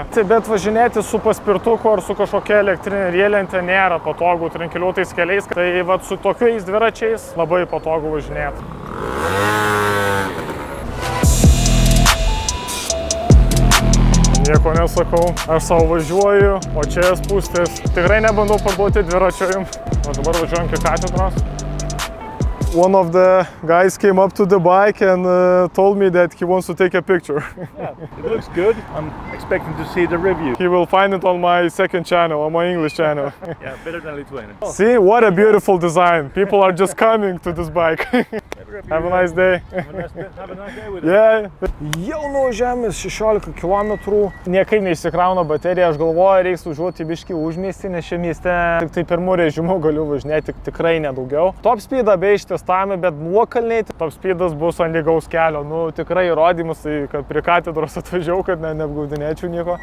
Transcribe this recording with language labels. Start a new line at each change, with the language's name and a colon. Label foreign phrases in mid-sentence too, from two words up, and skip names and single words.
Lithuanian: Bet važinėti su paspirtuku ar su kažkokia elektrinė rielente nėra patogu trinkeliuotais keliais, tai su tokiais dviračiais labai patogu važinėti. Nieko nesakau, aš savo važiuoju, o čia spūstis. Tikrai nebandau parduoti dviračio jums. O dabar važiuojam iki katedros.
English: One of the guys came up to the bike and told me that he wants to take a picture. Yeah, it looks good. I'm expecting to see the review. He will find it on my second channel, on my English channel. Yeah, better than Lithuanian. See, what a beautiful design. People are just coming to this bike. Have a nice day. Have a nice day with it. Yeah.
Lithuanian: Jau nuvažiavome 16 km. Niekaip neįsikrauna baterija. Aš galvoju, reiks važiuoti biškį užmiestį, nes šiame mieste tik tai pirmų režimų galiu važinėti tikrai nedaugiau.
English: Top speedą
Lithuanian: be ištestavome, bet nuokalniai
English: top speedas
Lithuanian: bus ant lygaus kelio. Nu, tikrai įrodymus, tai kad prie katedros atvažiavau, kad neapgaudinėčiau nieko.